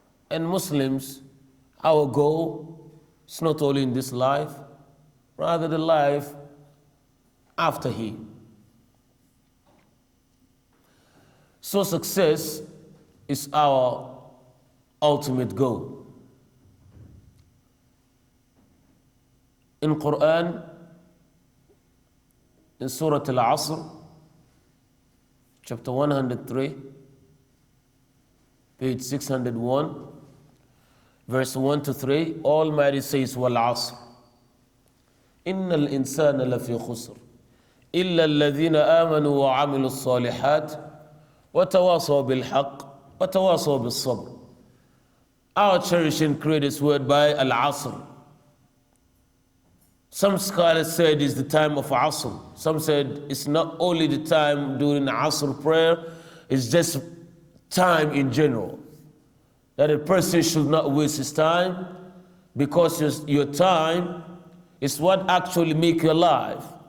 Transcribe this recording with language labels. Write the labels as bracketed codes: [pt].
[en] And Muslims, our goal is not only in this life, rather the life after here. So success is our ultimate goal. In Quran, in Surah Al-Asr, chapter 103, page 601, verse 1 to 3, Almighty says, [ar] وَالْعَصْرِ إِنَّ الْإِنسَانَ لَفِي خُسْرٍ إِلَّا الَّذِينَ آمَنُوا وَعَمِلُوا الصَّالِحَاتِ وَتَوَاصَوْا بِالْحَقِّ وَتَوَاصَوْا بِالصَّبْرِ. [en] Our cherishing creator's word by Al-Asr. Some scholars said it's the time of Asr. Some said it's not only the time during Asr prayer, it's just time in general. That a person should not waste his time, because your time is what actually makes you alive.